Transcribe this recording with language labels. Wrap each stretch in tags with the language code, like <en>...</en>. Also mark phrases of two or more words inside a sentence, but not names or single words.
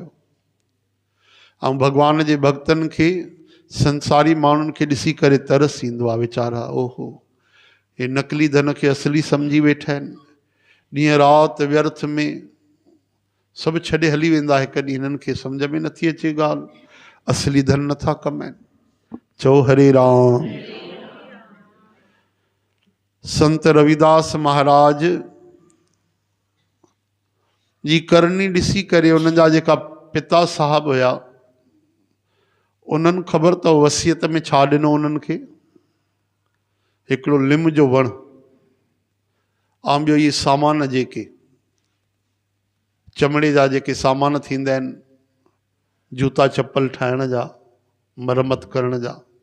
<sd>ऐं भगवान जे भक्तनि खे, संसारी माण्हुनि खे ॾिसी करे तरस ईंदो आहे। वीचारा ओहो, हे नकली धन खे असली सम्झी वेठा आहिनि, ॾींहं राति व्यर्थ में सभु छॾे हली वेंदा। हिकु ॾींहुं हिननि खे सम्झ में नथी अचे ॻाल्हि, असली धन नथा कमाइनि। चओ हरे राम। संत रविदास महाराज जी करनी ॾिसी करे उन्हनि जा जेका पिता साहब हुया, उन्हनि ख़बर अथव वसियत में छा ॾिनो उन्हनि खे? हिकिड़ो लिम जो वणु ऐं ॿियो इहे सामान जेके चमड़े जा जेके सामान थींदा आहिनि, जूता चप्पल ठाहिण जा, मरमत करण जा।</sd>